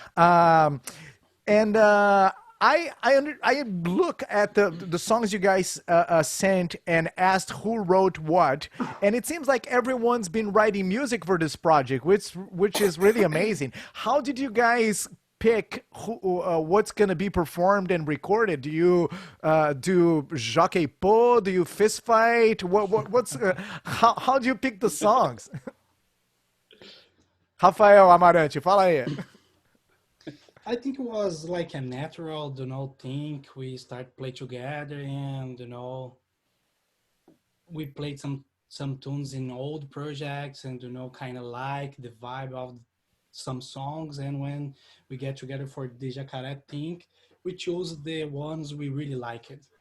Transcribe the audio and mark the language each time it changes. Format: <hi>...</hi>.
<en>And I look at the songs you guys sent and asked who wrote what, and it seems like everyone's been writing music for this project, which is really amazing. How did you guys pick what's gonna be performed and recorded? Do you do Jacare? Do you fist fight? What's how do you pick the songs?</en> <pt>Rafael Amarante, fala aí.</pt> <en>I think it was like a natural, thing. We start play together, and we played some tunes in old projects, and kind of like the vibe of some songs. And when we get together for the Jacare thing, we chose the ones we really liked.</en>